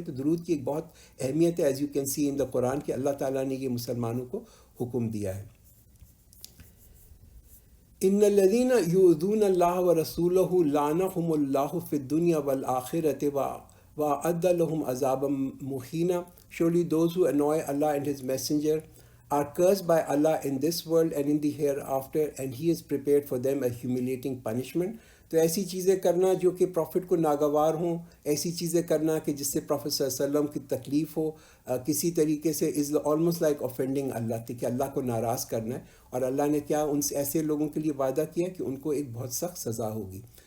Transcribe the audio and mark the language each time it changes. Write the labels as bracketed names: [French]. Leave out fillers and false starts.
[Urdu] تو درود کی ایک بہت اہمیت ہے، [English] as you can see in the [Urdu] قرآن، کہ اللہ تعالیٰ نے یہ مسلمانوں کو حکم دیا ہے. [Arabic] ان الذین یؤذون اللہ ورسولہ لعنہم اللہ فی الدنیا والآخرۃ وأعد لهم عذابا مہینا. [English] Surely those who annoy Allah and His Messenger are cursed by Allah in this world and in the hereafter, and He has prepared for them a humiliating punishment. [Urdu] تو ایسی چیزیں کرنا جو کہ پروفٹ کو ناگوار ہوں، ایسی چیزیں کرنا کہ جس سے پروفٹ صلی اللہ علیہ وسلم کی تکلیف ہو کسی طریقے سے، [English] is almost like offending Allah, [Urdu] کہ اللہ کو ناراض کرنا ہے. اور اللہ نے کیا ان سے ایسے لوگوں کے لیے وعدہ کیا کہ ان کو ایک بہت سخت سزا ہوگی.